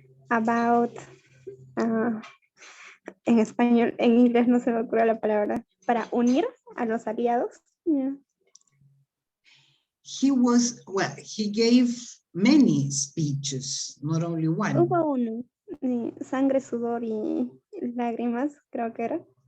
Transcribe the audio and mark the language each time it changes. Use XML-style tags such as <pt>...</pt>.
<en>About</en> <es>en español, en inglés no se me ocurre la palabra, para unir a los aliados.</es> <en>Yeah. He was, well, he gave many speeches, not only one.</en> <es>Hubo uno, sangre, sudor y lágrimas, creo que era.</es>